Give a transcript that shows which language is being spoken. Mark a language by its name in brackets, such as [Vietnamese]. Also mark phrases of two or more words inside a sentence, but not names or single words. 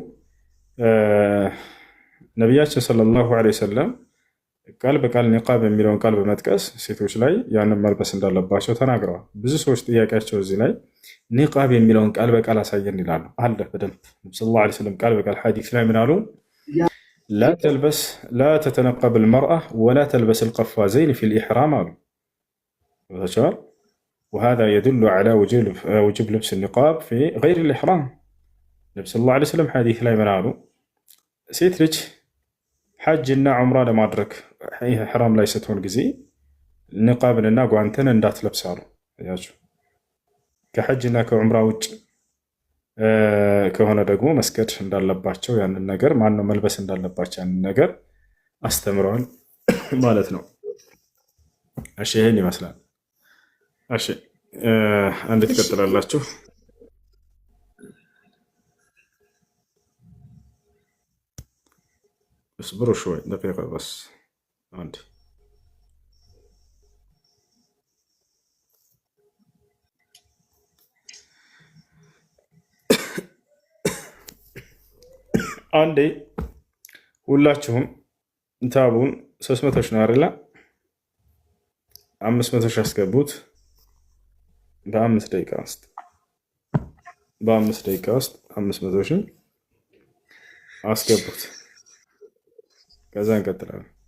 [Amharic] ነቢያችን [Arabic] صلى الله عليه وسلم [Amharic] ቃል በቃል ኒቃብ የሚለውን ቃል በመጥቀስ ሴቶች ላይ ያንን መልበስ እንዳለባቸው ተናግረዋል። ብዙ ሰዎች ጥያቄያቸው እዚህ ላይ ኒቃብ የሚለውን ቃል በቃል አሳየን ይላሉ። አለ በደንብ ነብዩ [Arabic] صلى الله عليه وسلم [Amharic] ቃል በቃል ሐዲስ ላይ ምን አሉ? [Arabic] لا تتنقب المرأة ولا تلبس القفازين في الإحرام አሉ። وهذا يدل على وجوب لبس النقاب في غير الإحرام. [Amharic] ነብዩ [Arabic] صلى الله عليه وسلم [Amharic] ሐዲስ ላይ ምን አሉ? ሴት ልጅ ሐጅ እና ዑምራ ለማድረግ ኢሕራም ላይ ስትሆን ጊዜ ንቃብንና ጓንትን እንዳትለብስ አሉ። ከሐጅና ከዑምራ ውጭ ከሆነ ደግሞ መስገድ እንዳለባቸው ያንን ነገር ማነው መልበስ እንዳለባቸው ያንን ነገር አስተምረዋል ማለት ነው። እሺ ይሄን ይመስላል። እሺ አንድ ትቀጥላላችሁ። [Arabic] اصبروا شوي دقيقة بس عندي. [Amharic] عندي ሁላችሁም ታቡን 300 ሺህ ነው አይደል? 500 ሺህ አስገቡት። በ5 ደቂቃ ውስጥ 500 ሺህ አስገቡት። ከዛ እንቀጥላለን።